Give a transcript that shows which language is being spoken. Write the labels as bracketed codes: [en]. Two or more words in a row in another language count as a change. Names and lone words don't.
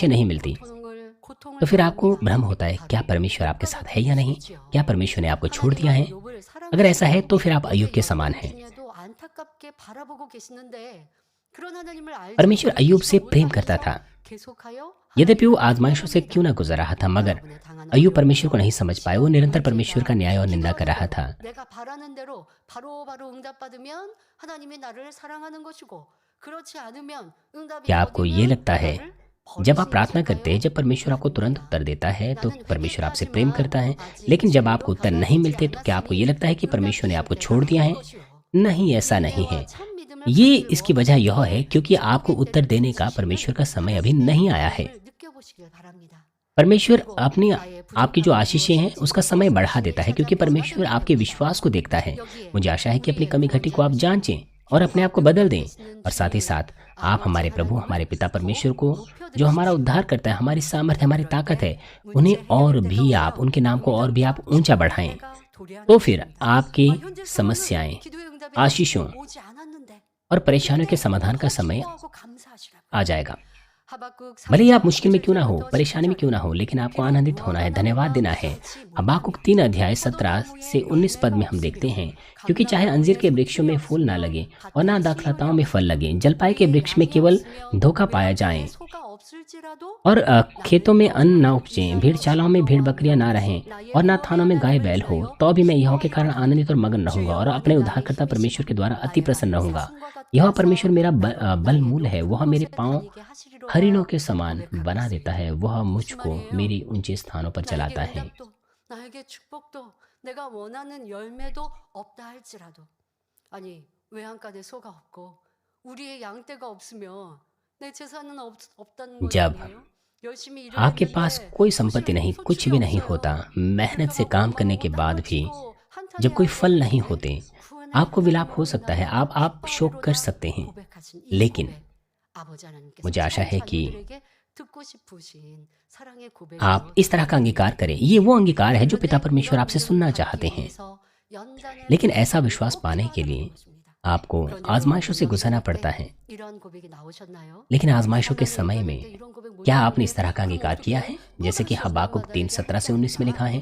[ko] 생각하며 [hi] नहीं मिलती, [ko] 고통을 [hi] तो फिर आपको [ko] 당합니다. [hi] भ्रम होता है, क्या [ko] 바로 [hi] परमेश्वर आपके [ko] 욥과 [hi] साथ [ko] 같은 [hi] है या नहीं? [ko] 것이지요. [hi] क्या परमेश्वर ने आपको छोड़ दिया [ko] 하나님은 [hi] है? [ko] 욥을 [hi] अगर ऐसा है [ko] 사랑하시고 [hi] तो फिर आप अय्यूब [ko] 욥의 [hi] के समान [ko] 연단 [hi] हैं। [ko] 중에도 안타깝게 바라보고 계시는데 그런 하나님을 알지 [hi] परमेश्वर [ko] 못하고 [hi] अय्यूब से [ko] 계시던 [hi] प्रेम [ko] 우리 [hi] करता [ko] 안에서 [hi] था, [ko] 계속하여 [hi] यद्यपि वो [ko] 하나님을 [hi] आजमाइशों से क्यों ना [ko] 비난합니다. [hi] गुजर रहा था, मगर [ko] 여러분의 당하는 [hi] अय्यूब [ko] 어려움과 [hi] परमेश्वर को नहीं समझ पाए। वो [ko] 시험, [hi] निरंतर परमेश्वर का [ko] 문제가 [hi] न्याय और निंदा कर रहा [ko] 기도하는 [hi] था। [ko] 대로 내가 바라는 대로 바로바로 응답받으면 하나님이 나를 사랑하는 것이고 그렇지 않으면 응답이 [hi] क्या आपको ये [ko] 더디면 [hi] लगता है [ko] 나를 [hi] जब आप [ko] 버리시는 [hi] प्रार्थना करते हैं, [ko] 것일까요? [hi] जब परमेश्वर आपको तुरंत [ko] 아닙니다. [hi] उत्तर देता है तो [ko] 나는 [hi] परमेश्वर आपसे प्रेम [ko] 회개했다지만 [hi] करता है, [ko] 아직 [hi] लेकिन जब आपको [ko] 죄로 [hi] उत्तर नहीं [ko] 변화되지 [hi] मिलते तो क्या आपको ये [ko] 않았으니 [hi] लगता है कि परमेश्वर ने [ko] 응답 [hi] आपको [ko] 주실 [hi] छोड़ [ko] 때가 [hi] दिया [ko] 온 [hi] है? [ko] 것이요. [hi] नहीं, ऐसा नहीं है। [ko] 인내와 참 믿음을 [hi] ये [ko] 받들어 [hi] इसकी वजह यह है क्योंकि आपको [ko] 천국의 [hi] उत्तर [ko] 때를 [hi] देने का [ko] 닥치시면 [hi] परमेश्वर का समय अभी [ko] 당신의 [hi] नहीं आया है। [ko] 마음을 느껴보시길 바랍니다. [hi] परमेश्वर [ko] 그리고 [hi] अपनी [ko] 나의 [hi] आपकी जो [ko] 부족함이 [hi] आशीषें हैं [ko] 무엇인지 [hi] उसका समय बढ़ा [ko] 열심히 [hi] देता है, क्योंकि [ko] 찾아봐야 [hi] परमेश्वर [ko] 되는 [hi] आपके [ko] 것입니다. [hi] विश्वास को देखता है। [ko] 여기에 [hi] मुझे आशा है कि अपनी [ko] 우리의 [hi] कमी घटी को आप [ko] 구원자이신 [hi] जांचें और अपने आप को बदल दें, [ko] 계시는 [hi] और साथ ही [ko] 주님을 [hi] साथ आप [ko] 아버지 [hi] हमारे प्रभु, [ko] 하나님을 [hi] हमारे पिता परमेश्वर [ko] 더 [hi] को, जो हमारा [ko] 높여드리십시오. [hi] उद्धार करता है, हमारी सामर्थ्य, हमारी [ko] 그럴 [hi] ताकत है, [ko] 때 [hi] उन्हें [ko] 문제 [hi] और [ko] 해결 [hi] भी [ko] 때가 [hi] आप [ko] 오면 [hi] उनके नाम को और भी आप [ko] 응답과 [hi] ऊंचा बढ़ाएं, [ko] 은혜가 도래하는 [hi] तो फिर [ko] 것입니다. [hi] आपकी [ko] 현재 [hi] समस्याएं, [ko] 상황은 기도의 응답이 [hi] आशीषों [ko] 아직도 오지 않았는데 [hi] और परेशानियों के [ko] 그때 [hi] समाधान का [ko] 더 [hi] समय [ko] 기뻐하고 감사하시라고. [hi] आ जाएगा। [ko] 하박국 [hi] भले ही आप [ko] 3장 [hi] मुश्किल में क्यों ना हो, [ko] 7절부터 [hi] परेशानी में [ko] 10절 [hi] क्यों ना हो, लेकिन आपको [ko] 비록 [hi] आनंदित होना है, धन्यवाद देना है। [ko] 무화과나무와 같이 [hi] हबाकुक [ko] 못하니 [hi] 3 अध्याय 17 [ko] 포도나무에 [hi] से 19 पद में [ko] 열매가 [hi] हम देखते हैं, [ko] 없으며 [hi] क्योंकि चाहे अंजीर के वृक्षों में फूल ना लगे और ना दाखलताओं में फल लगे, जलपाई के वृक्ष में केवल धोखा पाया जाए [ko] 소가 없을지라도 [hi] और खेतों में अन्न ना उपजें, भेड़ चालाओं में भेड़ बकरियां ना रहें और ना थानों में गाय बैल हो, तो भी मैं यहोवा के कारण आनंदित और मगन रहूंगा और अपने उद्धारकर्ता परमेश्वर के द्वारा अति प्रसन्न रहूंगा। यह परमेश्वर मेरा बल मूल है, वह मेरे पांव हरिणों के समान बना देता है, वह मुझको मेरी ऊंचे स्थानों पर चलाता है। [ko] 나에게 축복도 내가 원하는 열매도 없다 할지라도 아니 외양간에 소가 없고 우리의 양떼가 없으면 내 재산은 없다는 건 [hi] जब [ko] 아니에요. 열심히 일을 [hi] आपके पास [ko] 했는데 [hi] कोई संपत्ति नहीं, [ko] 실제로 [hi] कुछ [ko] 소출이 [hi] भी नहीं [ko] 없어요. [hi] होता, मेहनत से [ko] 그러다가 [hi] काम करने के [ko] 엄마하고 [hi] बाद [ko] 땅을 [hi] भी [ko] 짓고 [hi] जब कोई [ko] 한탄해야 [hi] फल नहीं [ko] 되는데 [hi] होते, [ko] 구원을 [hi] आपको [ko] 받다는 [hi] विलाप हो [ko] 걸 [hi] सकता है, [ko] 나는 [hi] आप शोक कर [ko] 기뻐하리로다 [hi] सकते हैं। [ko] 고백하신 이 [hi] लेकिन [ko] 고백, 아버지 하나님께서 [hi] मुझे आशा [ko] 참 [hi] है कि [ko] 자녀들에게 듣고 싶으신 사랑의 [hi] आप [ko] 고백으로 [hi] इस तरह का अंगीकार करें। ये वो अंगीकार है जो पिता परमेश्वर आपसे सुनना चाहते हैं। लेकिन ऐसा विश्वास पाने के लिए आपको आजमाइशों से गुजरना पड़ता है। लेकिन आजमाइशों के समय में क्या आपने इस तरह का अंगीकार किया है, जैसे कि हबाकुक 3:17 से 19 में लिखा है?